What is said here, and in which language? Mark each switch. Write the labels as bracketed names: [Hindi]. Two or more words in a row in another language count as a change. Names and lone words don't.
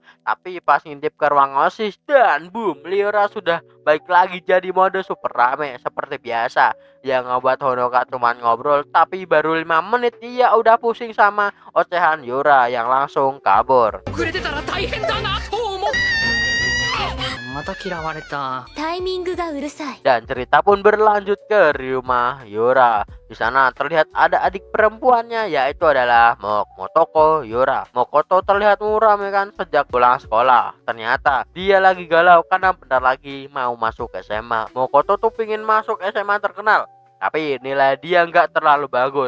[Indonesian] Tapi pas ngintip ke ruang OSIS, dan boom, Yura sudah balik lagi jadi mode super rame seperti biasa. Yang ngebuat Honoka cuman ngobrol, tapi baru 5 menit dia udah pusing sama ocehan Yura yang langsung kabur. [Japanese] 遅れてたら大変だなと思う。おまた嫌われた。タイミングがうるさい。 [Indonesian] Dan cerita pun berlanjut ke rumah Yura. Di sana terlihat ada adik perempuannya, yaitu adalah Motoko Yura. Mokoto terlihat muram ya kan sejak pulang sekolah. Ternyata dia lagi galau karena bentar lagi mau masuk SMA. Mokoto tuh pingin masuk SMA terkenal, tapi nilai dia nggak terlalu bagus.